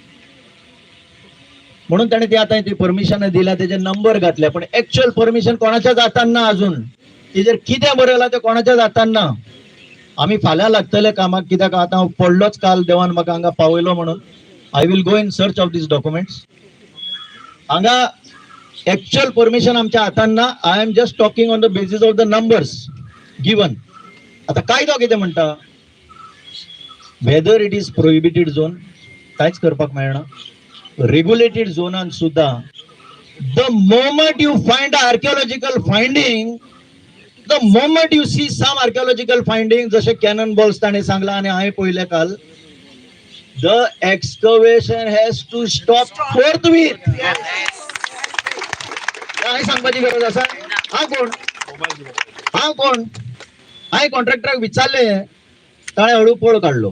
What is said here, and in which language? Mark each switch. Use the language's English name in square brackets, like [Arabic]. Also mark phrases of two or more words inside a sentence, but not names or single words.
[Konkani] म्हणून ताणें ते आतां ती परमिशन दिल्या, तेजे नंबर घातले, पण एक्च्युअल परमिशन कोणाच्याच हातान ना अजून. तेजेर कितें बरयलां तें कोणाच्याच हातान ना. आमी फाल्यां लागतले कामाक, कित्याक आतां पडलोच काल देवान म्हाका हांगा पावयलो म्हणून. [English] I will go in search of these documents. [Konkani] हांगा एक्च्युअल परमिशन आमच्या हातान ना. [English] I am just talking on the basis of the numbers given. [Konkani] आता कायदो कितें म्हणटा, [English] whether it is prohibited zone [Konkani] कांयच करपाक मेळना. रेग्युलेटेड झोनान सुद्धा [English] the moment you find archaeological finding, the moment you see some archaeological finding, [Konkani] जसे कॅनन बॉल्स ताणें सांगला आणि हांवें पळयलें काल, [English] the excavation has to stop forthwith. [Konkani] हांवें सांगपाची गरज आसा? हांव कोण? हांवें कॉन्ट्रॅक्टराक विचारलें, ताणें हळू पळ काडलो.